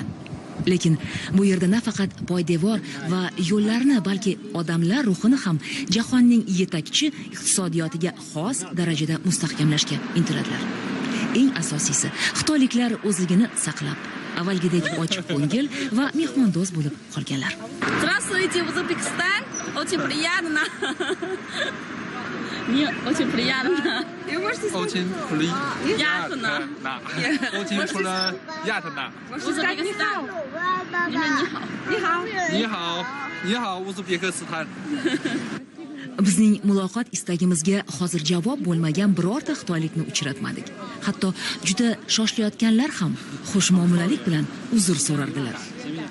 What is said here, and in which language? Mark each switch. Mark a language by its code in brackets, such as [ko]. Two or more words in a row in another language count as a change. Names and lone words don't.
[uz] Lekin bu yerda nafaqat poydevor va yo'llarni, balki odamlar ruhini ham jahonning yetakchi iqtisodiyotiga xos darajada mustahkamlashga intiladilar. Eng asosiysi, xitoyliklar o'zligini saqlab, avvalgidek ochiq ko'ngil va mehmondo'st bo'lib qolganlar. [ru] Здравствуйте, Узбекистан. Очень приятно. Мне очень приятно. Очень приятно. Очень приятно. Узбекистан. [zh] 你好, O'zbekiston. [uz] Bizning muloqot istagimizga hozir javob bo'lmagan birorta xitoylikni uchratmadik. Hatto juda shoshilayotganlar ham xush muomalalik bilan uzr so'rardilar.